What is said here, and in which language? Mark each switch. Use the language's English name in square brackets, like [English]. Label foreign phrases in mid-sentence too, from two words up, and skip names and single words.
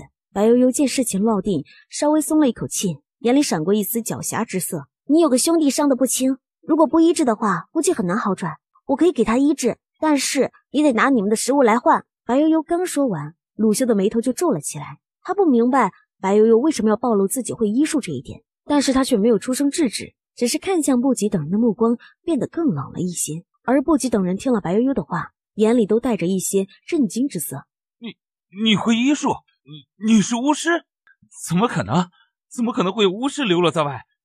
[Chinese] 白悠悠見事情落定，稍微鬆了一口氣，眼裡閃過一絲狡黠之色。你有個兄弟傷得不輕，如果不醫治的話，估計很難好轉，我可以給他醫治，但是你得拿你們的食物來換。白悠悠剛說完，魯修的眉頭就皺了起來，他不明白白悠悠為什麼要暴露自己會醫術這一點，但是他卻沒有出聲制止，只是看向不及等人的目光變得更冷了一些。而不及等人聽了白悠悠的話，眼裡都帶着一些震驚之色。你會醫術？你是巫師？怎麼可能？怎麼可能會有巫師流落在外？這絕對不可能。